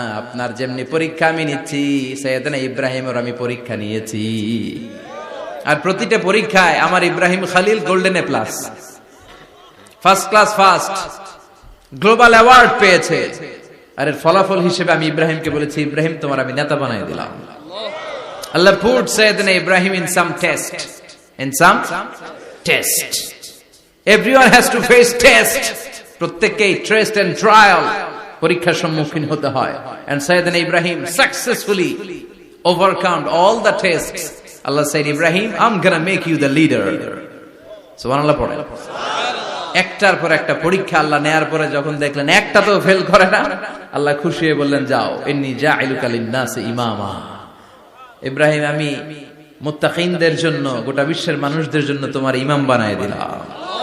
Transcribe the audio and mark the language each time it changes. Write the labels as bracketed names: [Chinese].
[Bangla] আপনার যেমনি পরীক্ষা আমি নিচ্ছি, সাইয়েদনা ইব্রাহিমের আমি পরীক্ষা নিয়েছি। আর প্রতিটা পরীক্ষায় আমার Ibrahim Khalil golden A plus, first class first, global award পেয়েছে। আর এর ফলাফল হিসেবে আমি ইব্রাহিমকে বলেছি, ইব্রাহিম তোমার আমি নেতা বানিয়ে দিলাম। [English] Allah put Sayyidina Ibrahim in some test. In some test. Everyone has to face test. [Bangla] প্রত্যেককেই [English] test and trial, [Bangla] পরীক্ষার সম্মুখীন হতে হয়। [English] And Sayyidina Ibrahim successfully overcome all the tests. Allah said, Ibrahim, I'm gonna make you the leader. [Bangla] সুবহানাল্লাহ পড়ে। একটার পর একটা পরীক্ষা আল্লাহ নেয়ার পরে যখন দেখলেন একটা তো ফেল করে না, আল্লাহ খুশি হয়ে বললেন, যাও, [Arabic] ইন্নী জাইলুকা লিন-নাসি ইমামা। [Bangla] ইব্রাহিম, আমি মুত্তাকিনদের জন্য, গোটা বিশ্বের মানুষদের জন্য তোমার ইমাম বানায় দিলাম।